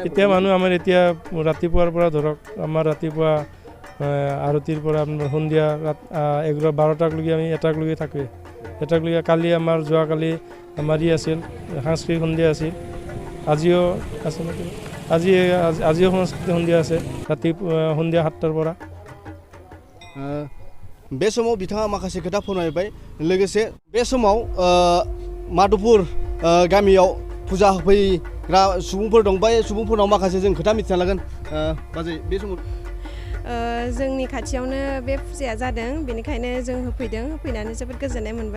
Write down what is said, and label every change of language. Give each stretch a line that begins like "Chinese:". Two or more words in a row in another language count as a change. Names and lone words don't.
Assamese: এতিয়া মানুহ আমাৰ এতিয়া ৰাতিপুৱাৰ পৰা ধৰক আমাৰ ৰাতিপুৱা আৰতিৰ পৰা আপোনাৰ সন্ধিয়া 12টালৈকে আমি 1টালৈকে থাকোঁ। 1টালৈকে কালি আমাৰ যোৱাকালি আমাৰ আছিল সাংস্কৃতিক সন্ধিয়া আছিল। আজিও আছে নেকি? আজিও সাংস্কৃতিক সন্ধিয়া আছে ৰাতিপুৱা সন্ধিয়া 7টাৰ পৰা।
Bodo: बे समाव बिथाङा माखासे खोथा फोरमायबाय। लोगोसे बे समाव माधवपुर गामियाव फुजा होफैग्रा सुबुंफोर दं। बे सुबुंफोरनाव माखासे जों खोथा मिथिना लागोन। बाजै बे समाव जोंनि खाथियावनो बे फुजाया जादों, बेनिखायनो जों होफैनानै जोबोद गोजोननाय मोनबाय।